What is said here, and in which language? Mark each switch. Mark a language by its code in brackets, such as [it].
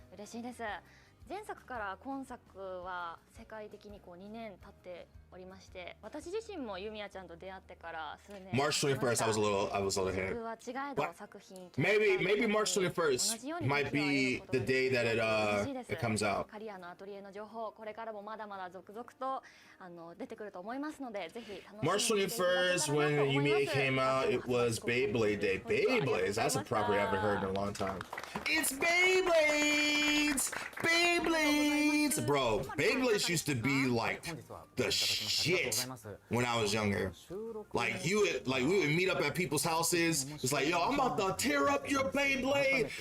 [ja] 前作から今作は世界的にこう2年経っておりまして、私自身もユミヤちゃんと出会ってから数年 [en] March 21st, I was a little ahead. Maybe March 21st might be the day that it comes out. [ja] カリアのアトリエの情報、これからもまだまだ続々と出てくると思いますので、ぜひ楽しみにしていただけたらなと思います。 [en] March 21st, when Yumiya came out, it was Beyblade Day. Beyblades, that's a property I haven't heard in a long time. It's Beyblades! Beyblades! Bro, Beyblades used to be like the shit when I was younger. Like we would meet up at people's houses. It's like, yo, I'm about to tear up your Beyblade.